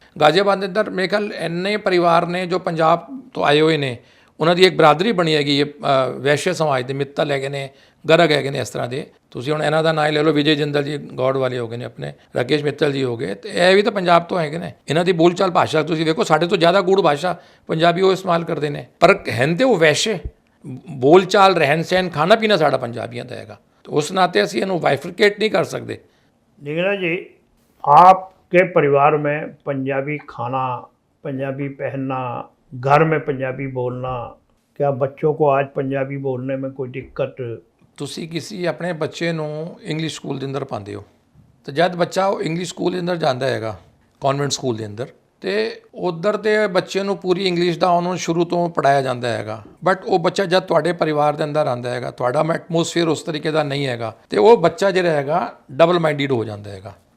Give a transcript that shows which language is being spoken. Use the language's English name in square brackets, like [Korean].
[Punjabi] ਗਾਜ਼ੀਆਬਾਦ ਦੇ ਅੰਦਰ ਮੇਰੇ ਖਿਆਲ ਇੰਨੇ ਪਰਿਵਾਰ ਨੇ ਜੋ ਪੰਜਾਬ ਤੋਂ ਆਏ ਹੋਏ ਨੇ, ਉਹਨਾਂ ਦੀ ਇੱਕ ਬਰਾਦਰੀ ਬਣੀ ਹੈਗੀ ਵੈਸ਼ਯ ਸਮਾਜ ਦੇ, ਮਿੱਤਲ ਹੈਗੇ ਨੇ, ਗਰਗ ਹੈਗੇ ਨੇ, ਇਸ ਤਰ੍ਹਾਂ ਦੇ। ਤੁਸੀਂ ਹੁਣ ਇਹਨਾਂ ਦਾ ਨਾਂ ਲੈ ਲਓ, ਵਿਜੇ ਜਿੰਦਲ ਜੀ ਗੌਡ ਵਾਲੇ ਹੋ ਗਏ ਨੇ ਆਪਣੇ, ਰਾਕੇਸ਼ ਮਿੱਤਲ ਜੀ ਹੋ ਗਏ, ਤੇ ਇਹ ਵੀ ਤਾਂ ਪੰਜਾਬ ਤੋਂ ਹੈਗੇ ਨੇ। ਇਹਨਾਂ ਦੀ ਬੋਲਚਾਲ ਭਾਸ਼ਾ ਤੁਸੀਂ ਵੇਖੋ, ਸਾਡੇ ਤੋਂ ਜ਼ਿਆਦਾ ਗੂੜ ਭਾਸ਼ਾ ਪੰਜਾਬੀ ਉਹ ਇਸਤੇਮਾਲ ਕਰਦੇ ਨੇ, ਪਰ ਹਨ ਤੇ ਉਹ ਵੈਸ਼ਯ। ਬੋਲਚਾਲ, ਰਹਿਣ ਸਹਿਣ, ਖਾਣਾ ਪੀਣਾ ਸਾਡਾ ਪੰਜਾਬੀਆਂ ਦਾ ਹੈਗਾ। [Hindi] तो उस नाते [Punjabi] ਅਸੀਂ ਇਹਨੂੰ [Hindi] बाइफरकेट नहीं कर सकते। निगरा जी, आपके परिवार में पंजाबी खाना, पंजाबी पहनना, घर में पंजाबी बोलना, क्या बच्चों को आज पंजाबी बोलने में कोई दिक्कत? [Punjabi] ਤੁਸੀਂ ਕਿਸੇ ਆਪਣੇ ਬੱਚੇ ਨੂੰ ਇੰਗਲਿਸ਼ ਸਕੂਲ ਦੇ ਅੰਦਰ ਪਾਉਂਦੇ ਹੋ ਤੇ ਜਦ ਬੱਚਾ ਉਹ ਇੰਗਲਿਸ਼ ਸਕੂਲ ਦੇ ਅੰਦਰ ਜਾਂਦਾ ਹੈਗਾ, ਕਨਵੈਂਟ ਸਕੂਲ ਦੇ ਅੰਦਰ, ਤੇ ਉਧਰ ਦੇ ਬੱਚੇ ਨੂੰ ਪੂਰੀ ਇੰਗਲਿਸ਼ ਦਾ ਉਹਨੂੰ ਸ਼ੁਰੂ ਤੋਂ ਪੜਾਇਆ ਜਾਂਦਾ ਹੈਗਾ। ਬਟ ਉਹ ਬੱਚਾ ਜਦ ਤੁਹਾਡੇ ਪਰਿਵਾਰ ਦੇ ਅੰਦਰ ਆਉਂਦਾ ਹੈਗਾ, ਤੁਹਾਡਾ ਐਟਮੋਸਫੀਅਰ ਉਸ ਤਰੀਕੇ ਦਾ ਨਹੀਂ ਹੈਗਾ, ਤੇ ਉਹ ਬੱਚਾ ਜਿਹੜਾ ਹੈਗਾ ਡਬਲ ਮਾਈਂਡਡ ਹੋ ਜਾਂਦਾ ਹੈਗਾ।